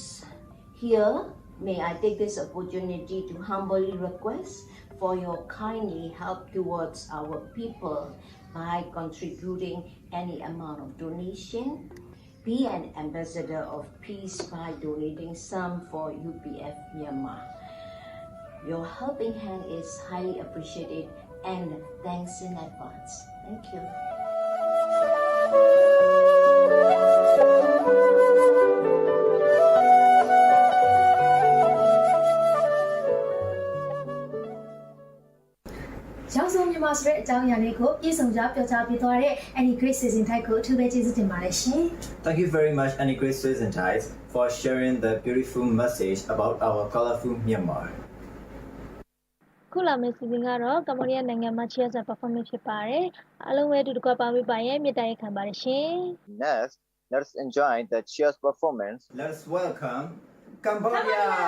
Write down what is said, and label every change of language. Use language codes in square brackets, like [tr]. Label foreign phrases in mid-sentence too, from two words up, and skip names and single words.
[en] Here, may I take this opportunity to humbly request for your kindly help towards our people by contributing any amount of donation. Be an ambassador of peace by donating some for UPF Myanmar. Your helping hand is highly appreciated and thanks in advance. Thank you. [my] ရောင်စုံမြန်မာဆိုတဲ့အကြောင်းအရာလေးကိုပြည့်စုံစွာပြောကြားပေးသွားတဲ့ Any Grace Season ထိုက်ကိုအထူးပဲကျေးဇူးတင်ပါတယ်ရှင် [en] Thank you very much, Annie Grace Suizentides, for sharing the beautiful message about our colorful Myanmar. [my] ခုလာမယ့်စီစဉ်ကတော့ကမ္ဘောဒီးယားနိုင်ငံမှာ [en] cheers performance [my] ဖြစ်ပါတယ်အားလုံးပဲအတူတကွပါမိပါရဲ့မြတ်တရခံပါတယ်ရှင် [en] Next, let's enjoy the cheers performance. Let's welcome Cambodia.